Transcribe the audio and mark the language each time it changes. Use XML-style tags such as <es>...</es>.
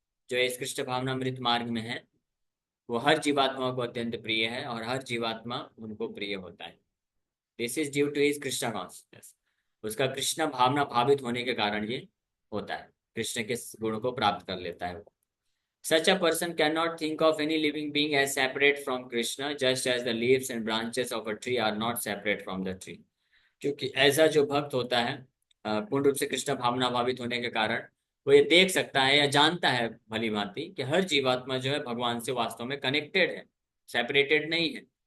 <hi>जो इस कृष्ण भावनामृत मार्ग में है वो हर जीवात्मा को अत्यंत प्रिय है और हर जीवात्मा उनको प्रिय होता है।</hi> <en>This is due to his Krishna consciousness.</en> <hi>उसका कृष्ण भावना भावित होने के कारण ये होता है, कृष्ण के गुण को प्राप्त कर लेता है।</hi> <en>Such a person cannot think of any living being as separate from Krishna, just as the leaves and branches of a tree are not separate from the tree.</en> <hi>क्योंकि ऐसा जो भक्त होता है पूर्ण रूप से कृष्ण भावना भावित होने के कारण वो ये देख सकता है या जानता है भली भांति कि हर जीवात्मा जो है भगवान से वास्तव में कनेक्टेड है, सेपरेटेड नहीं है।</hi>